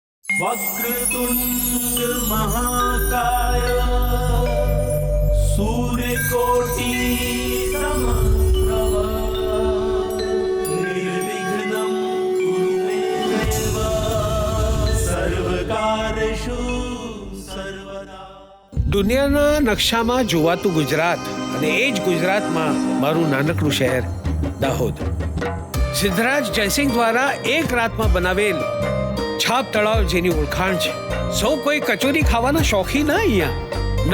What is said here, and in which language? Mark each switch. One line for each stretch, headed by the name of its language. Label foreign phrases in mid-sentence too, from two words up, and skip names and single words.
Sanskrit: वक्रतुंड महाकाय सूर्यकोटि समप्रभ निर्विघ्नं कुरु मे देव सर्वकार्येषु सर्वदा।
Gujarati: દુનિયાના નકશામાં જોવાતું ગુજરાત અને એ જ ગુજરાતમાં મારું નાનકડું શહેર દાહોદ. સિદ્ધરાજ જયસિંહ દ્વારા એક રાતમાં બનાવેલ છાપ તળાવ જેની ઓળખાણ છે. સૌ કોઈ કચોરી ખાવાના શોખીન ના અહીંયા.